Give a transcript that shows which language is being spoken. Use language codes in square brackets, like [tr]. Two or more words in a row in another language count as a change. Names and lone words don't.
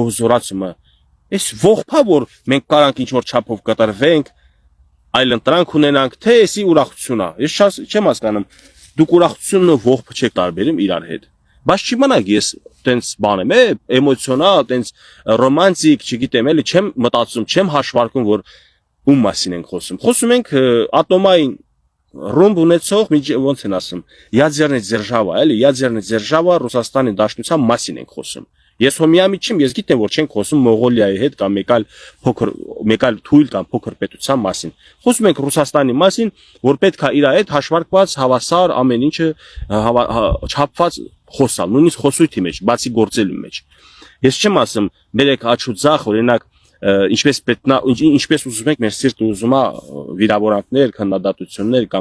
[hy] հզորացումը, այս ողբա որ մենք կարանք ինչ որ չափով կտրվենք, այլ ընտրանք ունենանք, թե էսի ուրախությունն է։ Ես չեմ հասկանում, դուք ուրախությունն ու ողբը չեք տարբերում իրար հետ։ Բայց չիմանաք ես տենց բան եմ, էմոցիոնալ, տենց ռոմանտիկ, չգիտեմ, էլի չեմ մտածում, չեմ հաշվարկում, որ ում մասին ենք խոսում։ Խոսում ենք ատոմային ռումբ ունեցող, ոնց են ասում, [ru] ядерная держава, [hy] էլի, [ru] ядерная держава [hy] Ռուսաստանի Դաշնության մասին ենք խոսում։ Ես հոմիամի չեմ, ես գիտեմ, որ չենք խոսում Մոնղոլիայի հետ կամ մեկ այլ թույլ կամ փոքր պետության մասին։ Խոսում ենք Ռուսաստանի մասին, որ պետք է իր հետ հաշվարկված, հավասար, ամեն ինչը չափված խոսալ, նույնիսկ խոսույթի մեջ, բացի գործելու մեջ։ Ես չեմ ասում, մերեք աչուձախ, օրինակ, ինչպես ուզում եք, մեր սիրտը ուզում է վիրավորանքներ, քննադատություններ կամ